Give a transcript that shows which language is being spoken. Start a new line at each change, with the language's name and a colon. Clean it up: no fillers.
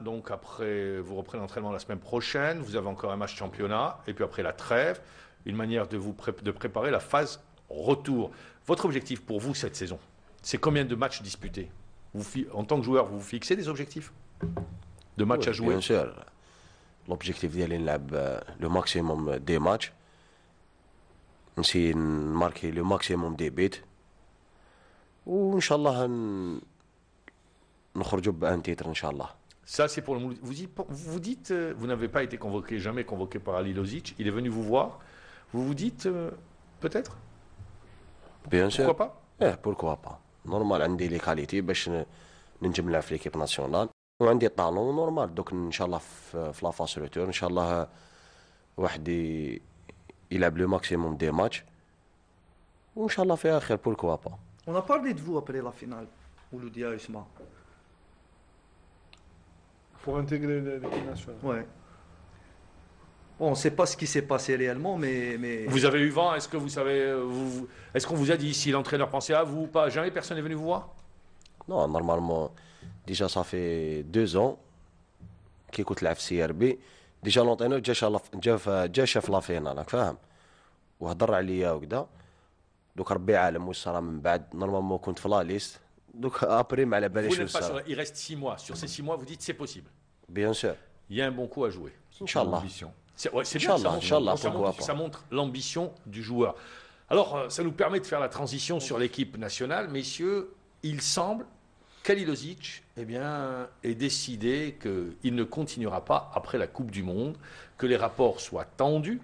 French: Donc après, vous reprenez l'entraînement la semaine prochaine. Vous avez encore un match championnat. Et puis après la trêve, une manière de préparer la phase retour. Votre objectif pour vous cette saison, c'est combien de matchs disputés? En tant que joueur, vous vous fixez des objectifs de matchs à jouer? Bien sûr.
Arabic: L'objectif ديالي نلعب لو ماكسيموم دي ماتش نسي نماركي لو ماكسيموم دي بيت وان شاء الله نخرجوا بان تيتر ان شاء الله.
French: Ça, c'est pour le Mouloudia. Vous dites, vous n'avez pas été jamais convoqué par Ali Lozic. Il est venu vous voir. Vous dites, peut-être? Bien sûr. Pourquoi pas? pourquoi pas.
Arabic: نورمال عندي لي كاليتي باش ننجم نلعب في ليكيب ناسيونال. وعندي طالون نورمال دوك ان شاء الله في لافاس روتور ان شاء الله واحد يلعب لو ماكسيموم دي ماتش وان شاء الله فيها خير بوركوا با.
French: On a parlé de vous après la finale, Mouloudia Usma. Pour intégrer l'équipe nationale. Ouais. Bon, on ne sait pas ce qui s'est passé réellement, mais... Vous avez eu vent, est-ce que vous savez, est-ce qu'on vous a dit si l'entraîneur pensait à vous ou pas? Jamais personne n'est venu vous voir? Non, normalement, déjà ça fait 2 ans
Arabic: كي كنت لعب في
French: CRB.
Arabic: ديجا لونترينور جا شاف لا فينال راك فاهم وهضر عليا وكذا. دوك ربي عالم واش صرا من بعد. نورمالمون كنت في لا ليست دوك ابري ما على باليش واش صرا.
French: Il reste 6 mois. Sur ces 6 mois, vous dites c'est possible. Bien sûr. Il y a un bon coup à jouer. Inch'Allah. C'est bien, Inch'Allah, ça montre l'ambition du joueur. Alors, ça nous permet de faire la transition sur l'équipe nationale. Messieurs, il semble qu'Ali Lozic est décidé qu'il ne continuera pas après la Coupe du Monde, que les rapports soient tendus.